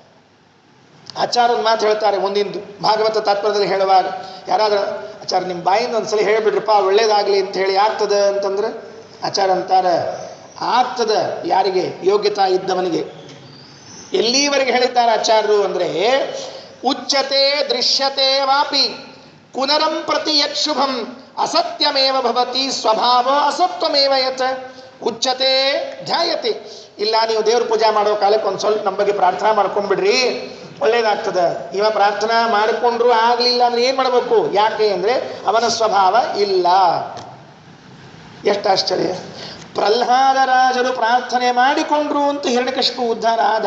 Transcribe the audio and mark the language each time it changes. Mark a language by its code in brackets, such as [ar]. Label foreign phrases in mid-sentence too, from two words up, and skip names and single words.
[kn] ಆಚಾರ ಒಂದು ಮಾತು ಹೇಳ್ತಾರೆ ಮುಂದಿಂದು ಭಾಗವತ ತಾತ್ಪರ್ಯದಲ್ಲಿ ಹೇಳುವಾಗ, ಯಾರಾದ್ರೂ ಆಚಾರ ನಿಮ್ಮ ಬಾಯಿಂದ ಒಂದ್ಸಲ ಹೇಳ್ಬಿಡ್ರಪ್ಪ ಒಳ್ಳೇದಾಗಲಿ ಅಂತ ಹೇಳಿ ಆಗ್ತದೆ ಅಂತಂದ್ರೆ ಆಚಾರ ಅಂತಾರೆ, ಆಗ್ತದೆ ಯಾರಿಗೆ? ಯೋಗ್ಯತಾ ಇದ್ದವನಿಗೆ. ಎಲ್ಲಿವರೆಗೆ ಹೇಳಿದ್ದಾರೆ ಆಚಾರ್ಯರು ಅಂದರೆ, [sa] ಉಚ್ಯತೆ ದೃಶ್ಯತೆ ವಾಪಿ ಕುನರಂ ಪ್ರತಿ ಯತ್ ಶುಭಂ ಅಸತ್ಯಮೇವ ಭವತಿ ಸ್ವಭಾವ ಅಸತ್ವಮೇವ ಯತ್. ಉಚ್ಯತೆ ಧ್ಯಾಯತೆ, [kn] ಇಲ್ಲ ನೀವು ದೇವ್ರ ಪೂಜಾ ಮಾಡೋ ಕಾಲಕ್ಕೆ ಒಂದು ಸ್ವಲ್ಪ ನಮ್ಮ ಬಗ್ಗೆ ಪ್ರಾರ್ಥನಾ ಮಾಡ್ಕೊಂಡ್ಬಿಡ್ರಿ, ಒಳ್ಳೇದಾಗ್ತದೆ. ಇವ ಪ್ರಾರ್ಥನಾ ಮಾಡಿಕೊಂಡ್ರು ಆಗಲಿಲ್ಲ ಅಂದ್ರೆ ಏನು ಮಾಡಬೇಕು? ಯಾಕೆ ಅಂದರೆ ಅವನ ಸ್ವಭಾವ ಇಲ್ಲ. ಎಷ್ಟು ಆಶ್ಚರ್ಯ! ಪ್ರಹ್ಲಾದರಾಜರು ಪ್ರಾರ್ಥನೆ ಮಾಡಿಕೊಂಡ್ರು ಅಂತ ಹಿರಣ್ಯಕಶಿಪು ಉದ್ಧಾರ ಆದ.